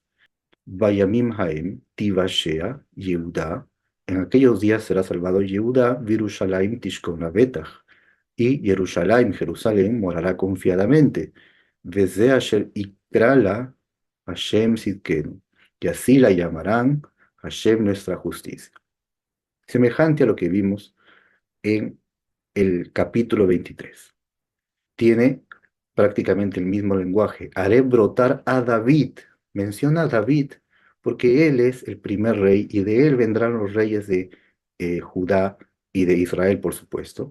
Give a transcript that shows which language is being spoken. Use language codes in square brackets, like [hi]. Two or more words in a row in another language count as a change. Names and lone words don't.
[he] בימים ההם תושע יהודה, [es] en aquellos días será salvado Yehudá, [he] וירושלים תשכון בטח, [es] y Jerusalén, Jerusalén, morará confiadamente. [he] וזה אשר יקרא לה ה' צדקנו, [es] y así la llamarán Hashem nuestra justicia. Semejante a lo que vimos en el capítulo 23. Tiene prácticamente el mismo lenguaje. Haré brotar a David. Menciona a David porque él es el primer rey y de él vendrán los reyes de Judá y de Israel, por supuesto.